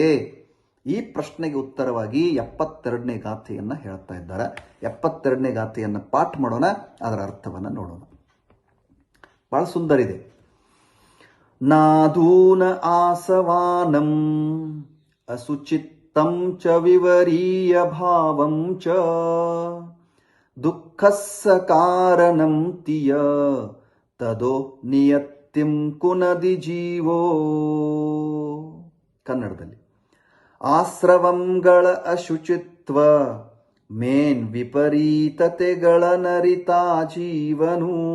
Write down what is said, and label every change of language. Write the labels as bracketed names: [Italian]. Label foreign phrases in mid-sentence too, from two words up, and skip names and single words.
[Kannada] ಈ ಪ್ರಶ್ನೆಗೆ ಉತ್ತರವಾಗಿ 72ನೇ ಗಾಥೆಯನ್ನ ಹೇಳ್ತಾ ಇದ್ದಾರೆ. 72ನೇ ಗಾಥೆಯನ್ನ ಪಾಠ ಮಾಡೋಣ, ಅದರ ಅರ್ಥವನ್ನ ನೋಡೋಣ. ಬಹಳ ಸುಂದರ ಇದೆ. [Prakrit languages] ನಾದೂನ ಆಸವಾನಂ ಅಸುಚಿತ್ತಂ ಚ ವಿವರೀಯ ಭಾವಂ ಚ ದುಃಖಸ್ಸ ಕಾರಣಂ ತಿಯ ತದೋ ನಿಯತ್ ನಿಯತ್ತಿಂ ಕುನದಿ ಜೀವೋ. [Kannada] ಕನ್ನಡದಲ್ಲಿ ಆಶ್ರವಂಗಳ ಅಶುಚಿತ್ವ ಮೇನ್ ವಿಪರೀತತೆಗಳ ನರಿತಾ ಜೀವನು.